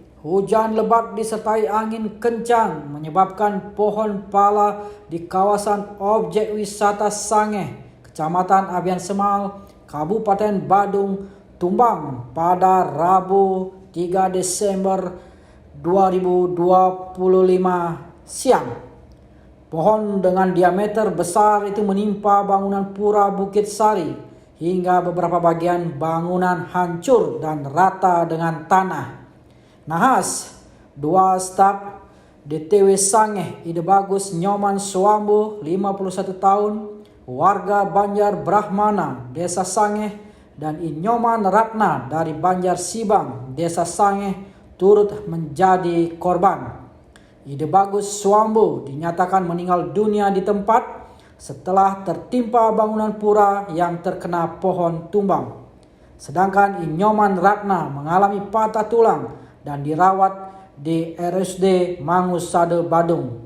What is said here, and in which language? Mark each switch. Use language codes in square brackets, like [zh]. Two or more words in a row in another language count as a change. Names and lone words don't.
[id] Hujan lebat disertai angin kencang menyebabkan pohon pala di kawasan objek wisata Sangeh, Kecamatan Abian Semal, Kabupaten Badung, tumbang pada Rabu 3 Desember 2025 siang. Pohon dengan diameter besar itu menimpa bangunan Pura Bukit Sari hingga beberapa bagian bangunan hancur dan rata dengan tanah. Nahas, 2 staf DTW Sangeh Ide Bagus Nyoman Suambu 51 tahun, warga Banjar Brahmana, Desa Sangeh, dan Inyoman Ratna dari Banjar Sibang, Desa Sangeh turut menjadi korban. Ide Bagus Suambu dinyatakan meninggal dunia di tempat setelah tertimpa bangunan pura yang terkena pohon tumbang. Sedangkan Inyoman Ratna mengalami patah tulang dan dirawat di RSUD Mangusade Badung.